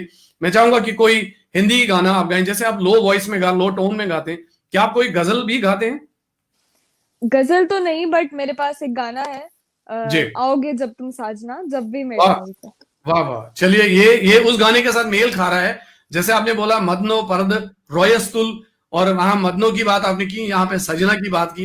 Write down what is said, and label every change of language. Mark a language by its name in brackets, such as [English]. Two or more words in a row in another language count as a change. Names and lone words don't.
[Hindi] मैं चाहूंगा कि कोई हिंदी गाना आप गाएं। जैसे आप [English] low voice [Hindi] में [English] low tone [Hindi] में गाते हैं, क्या आप कोई गजल भी गाते हैं? गजल तो नहीं, बट मेरे पास एक गाना है, जी, आओगे जब तुम साजना, जब भी मेरे वाह नाम पे। वाह वाह। चलिए, ये उस गाने के साथ मेल खा रहा है। जैसे आपने बोला [Kashmiri] मदनो पर्द रोयस्तुल, [Hindi] और वहां मदनों की बात आपने की, यहाँ पे सजना की बात की है।